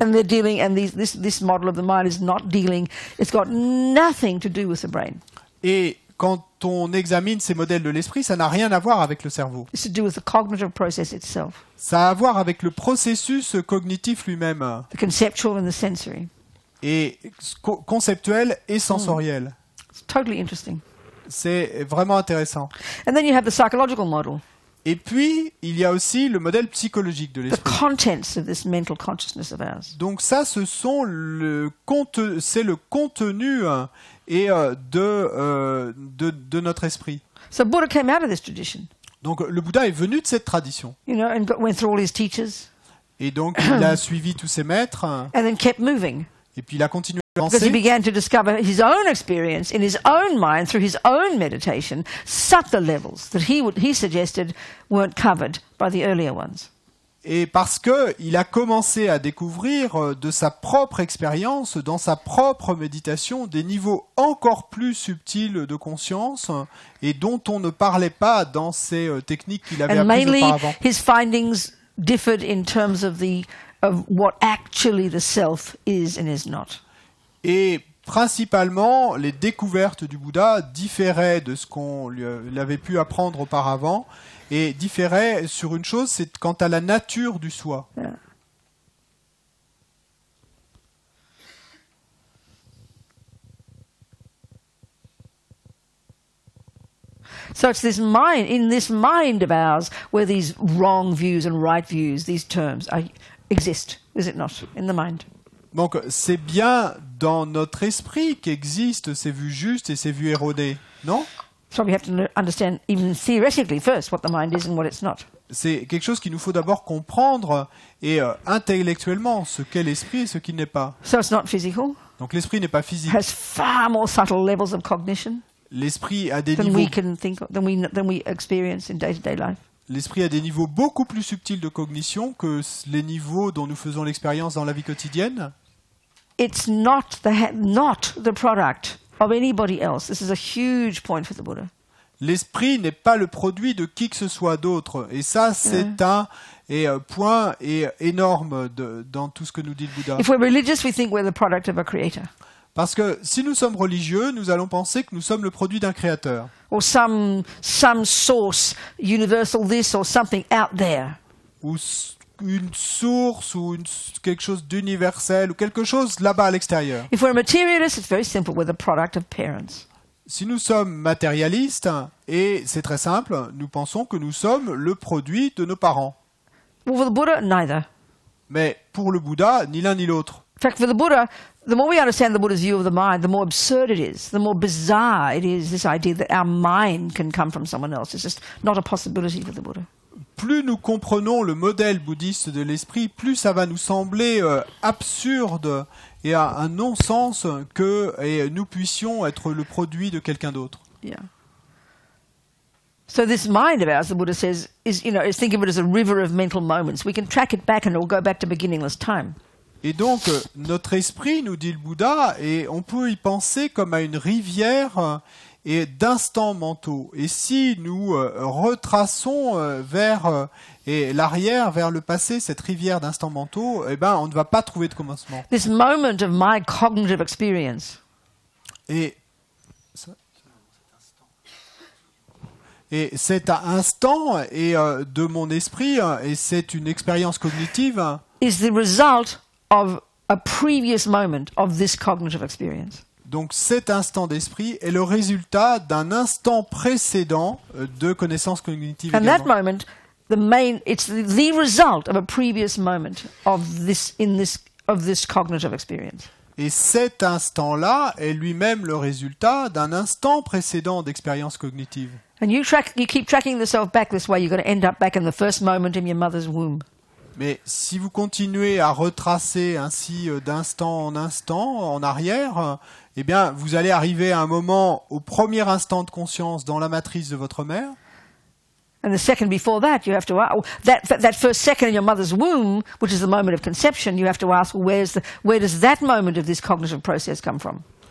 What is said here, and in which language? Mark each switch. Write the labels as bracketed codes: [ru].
[en] And they're dealing, and this model of the mind is not dealing. It's got nothing to do with the brain. [fr] Et quand on examine ces modèles de l'esprit, ça n'a rien à voir avec le cerveau. [en] It's to do with the cognitive process itself. [fr] Ça a à voir avec le processus cognitif lui-même. [en] The conceptual and the sensory. [fr] Et conceptuel et sensoriel. [en] It's totally interesting. [fr] C'est vraiment intéressant. [en] And then you have the psychological model. [fr] Et puis, il y a aussi le modèle psychologique de l'esprit. [en] The contents of this mental consciousness of ours. [fr] Donc ça, c'est le contenu de notre esprit. [en] So Buddha came out of this tradition. [fr] Donc le Bouddha est venu de cette tradition. [en] You know, and went through all his teachers, [fr] Et donc il a suivi tous ses maîtres, [en] and then kept moving. [fr] et puis il a continué à [en] Because he [fr] avancer. [en] began to discover his own experience in his own mind through his own meditation, subtle levels that he suggested weren't covered by the earlier ones. [fr] Et parce que il a commencé à découvrir de sa propre expérience, dans sa propre méditation, des niveaux encore plus subtils de conscience et dont on ne parlait pas dans ces techniques qu'il avait [en] And [fr] apprises [en] mainly [fr] auparavant. [en] his findings differed in terms of what actually the self is and is not. [fr] Et principalement, les découvertes du Bouddha différaient de ce qu'on lui avait pu apprendre auparavant, et différaient sur une chose, c'est quant à la nature du soi. [en] Yeah. So it's this mind, in this mind of ours, where these wrong views and right views, these terms, exist, is it not, in the mind? [fr] Donc c'est bien dans notre esprit qu'existent ces vues justes et ces vues érodées, non ? [en] So we have to understand, even theoretically first, what the mind is and what it's not. [fr] C'est quelque chose qu'il nous faut d'abord comprendre et intellectuellement ce qu'est l'esprit et ce qu'il n'est pas. [en] So it's not physical. [fr] Donc l'esprit n'est pas physique. [en] Has far more subtle levels of cognition [fr] L'esprit a des [en] than [fr] niveaux, [en] we can think of, than we experience in day-to-day life. [fr] l'esprit a des niveaux beaucoup plus subtils de cognition que les niveaux dont nous faisons l'expérience dans la vie quotidienne. [en] It's not the product of anybody else. This is a huge point for the Buddha. [fr] L'esprit n'est pas le produit de qui que ce soit d'autre. Et ça, c'est un point énorme dans tout ce que nous dit le Bouddha. [en] If we're religious, we think we're the product of a creator. [fr] Parce que si nous sommes religieux, nous allons penser que nous sommes le produit d'un créateur. [en] Or some source, universal this or something out there. [fr] Ou une source, ou quelque chose d'universel, ou quelque chose là-bas à l'extérieur. [en] If we're a materialist, it's very simple. We're the product of parents. [fr] Si nous sommes matérialistes, et c'est très simple, nous pensons que nous sommes le produit de nos parents. [en] Well, for the Buddha, neither. [fr] Mais pour le Bouddha, ni l'un ni l'autre. [en] In fact, for the Buddha, the more we understand the Buddha's view of the mind, the more absurd it is, the more bizarre it is, this idea that our mind can come from someone else. It's just not a possibility for the Buddha. [fr] Plus nous comprenons le modèle bouddhiste de l'esprit, plus ça va nous sembler absurde et un non-sens que nous puissions être le produit de quelqu'un d'autre. [en] Yeah. So this mind of ours, the Buddha says, is think of it as a river of mental moments. We can track it back and it will go back to beginningless time. [fr] Et donc, notre esprit, nous dit le Bouddha, et on peut y penser comme à une rivière et d'instants mentaux. Et si nous retraçons vers l'arrière, vers le passé, cette rivière d'instants mentaux, eh ben, on ne va pas trouver de commencement. [en] This moment of my cognitive experience. [fr] Et cet instant de mon esprit, et c'est une expérience cognitive, [en] is the result of a previous moment of this cognitive experience. [fr] Donc cet instant d'esprit est le résultat d'un instant précédent de connaissance cognitive. [en] And [fr] également. [en] that moment, it's the result of a previous moment of this cognitive experience. [fr] Et cet instant-là est lui-même le résultat d'un instant précédent d'expérience cognitive. [en] And you keep tracking yourself back this way, you're going to end up back in the first moment in your mother's womb. [fr] Mais si vous continuez à retracer ainsi d'instant en instant en arrière, eh bien, vous allez arriver à un moment, au premier instant de conscience dans la matrice de votre mère. [en] And the second before that, you have to ask, that first second in your mother's womb, which is the moment of conception, you have to ask, where does that moment of this cognitive process come from?